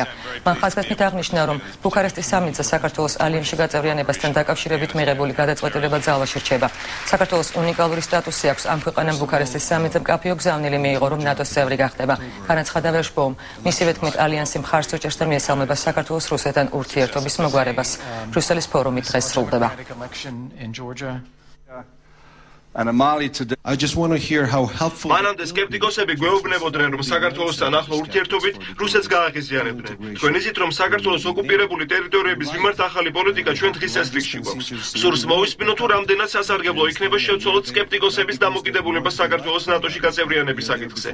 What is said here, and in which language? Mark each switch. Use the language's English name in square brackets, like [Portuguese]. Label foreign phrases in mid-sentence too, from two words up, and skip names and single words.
[Georgian] მან ხაზგასმით აღნიშნა, რომ ბუქარესტის სამიტზე საქართველოს ალიანსში გაწევრიანებასთან დაკავშირებით მიღებული გადაწყვეტილება ძალაში რჩება. საქართველოს უნიკალური სტატუსი აქვს ამ ქვეყანამ ბუქარესტის სამიტზე მკაფიო გზავნილი მიიღო, რომ ნატოს წევრი გახდება. განაცხადა ვერშბოუმ, მისივე თქმით ალიანსი მხარს უჭერს და მიესალმება საქართველოს რუსეთთან ურთიერთობის მოგვარებას. ბრიუსელის ფორუმი დღეს სრულდება. [English] I just want to hear how helpful. [Georgian] მანამდე სკეპტიკოსები გვეუბნებოდნენ, რომ საქართველოსთან ახლო ურთიერთობით რუსეთს გააღიზიანებდნენ. თქვენ იზით, რომ საქართველოს ოკუპირებული ტერიტორიების მიმართ ახალი პოლიტიკა ჩვენ დღის წესრიგში გვაქვს. სურს მოვისმინო, თუ რამდენად სასარგებლო იქნება შევცვალოთ სკეპტიკოსების დამოკიდებულება საქართველოს ნატოში გაწევრიანების საკითხზე.